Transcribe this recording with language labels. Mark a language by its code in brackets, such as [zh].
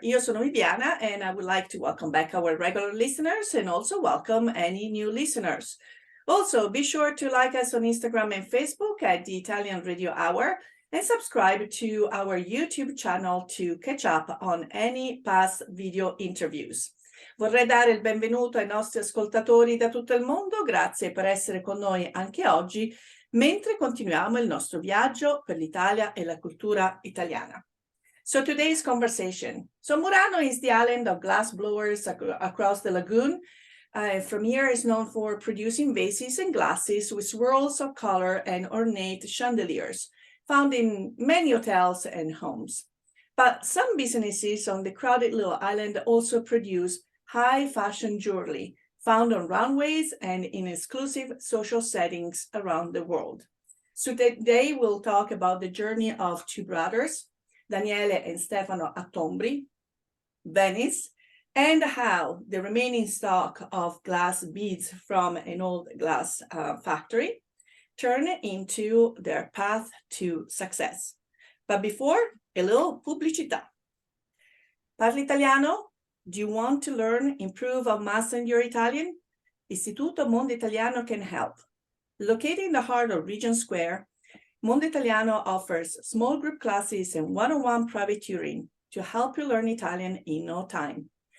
[it] Io sono [en] Viviana and I would like to welcome back our regular listeners and also welcome any new listeners. Also, be sure to like us on Instagram and Facebook at the Italian Radio Hour and subscribe to our YouTube channel to catch up on any past video interviews. [it] Vorrei dare il benvenuto ai nostri ascoltatori da tutto il mondo, grazie per essere con noi anche oggi, mentre continuiamo il nostro viaggio per l'Italia e la cultura italiana. [en] So today's conversation. So Murano is the island of glass blowers across the lagoon. From here is known for producing vases and glasses with swirls of color and ornate chandeliers, found in many hotels and homes. But some businesses on the crowded little island also produce high fashion jewelry, found on runways and in exclusive social settings around the world. So today we'll talk about the journey of two brothers, Daniele and Stephano Attombri, Venice, and how the remaining stock of glass beads from an old glass factory turn into their path to success. But before, a little pubblicità. [it] Parli italiano? [en] Do you want to learn, improve, or master your Italian? Istituto Mondo Italiano can help. Located in the heart of Regent Square, Mondo Italiano offers small group classes and one-on-one private tutoring to help you learn Italian in no time.